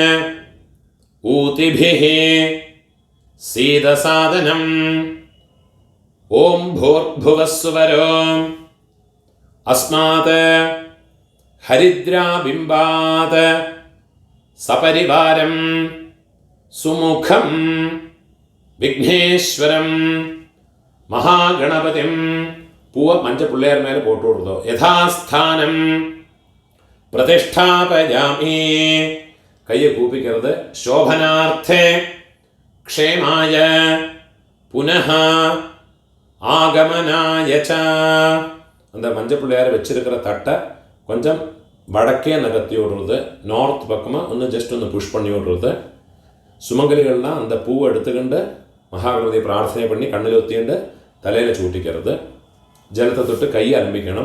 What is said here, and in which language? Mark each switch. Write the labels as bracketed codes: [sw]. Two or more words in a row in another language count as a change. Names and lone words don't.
[sa] ऊतिभिः सीदसादनम् ॐ भूर्भुवस्सुवरो अस्मात् हरिद्राबिम्बात् सपरिवारं सुमुखं विघ्नेश्वरं महागणपतिं [ta] பூவ மஞ்ச பிள்ளையார் மேல போட்டு விடுறது. [sa] यथास्थानं प्रतिष्ठापयामि. [ta] கைய கூப்பிக்கிறது. [sa] शोभनार्थे क्षेमाय पुनः आगमनाय च. [ta] அந்த மஞ்சள் பிள்ளையார் வச்சிருக்கிற தட்டை கொஞ்சம் வடக்கே நகர்த்தி விடுறது. நார்த் பக்கமாக ஒன்று ஜஸ்ட் ஒன்று புஷ் பண்ணி விடுறது. சுமங்கலிகள்லாம் அந்த பூவை எடுத்துக்கிண்டு மகாகணபதியை பிரார்த்தனை பண்ணி கண்ணில் ஊற்றிண்டு தலையில் சூட்டிக்கிறது. ஜலத்தை தொட்டு கையை ஆரம்பிக்கணும்.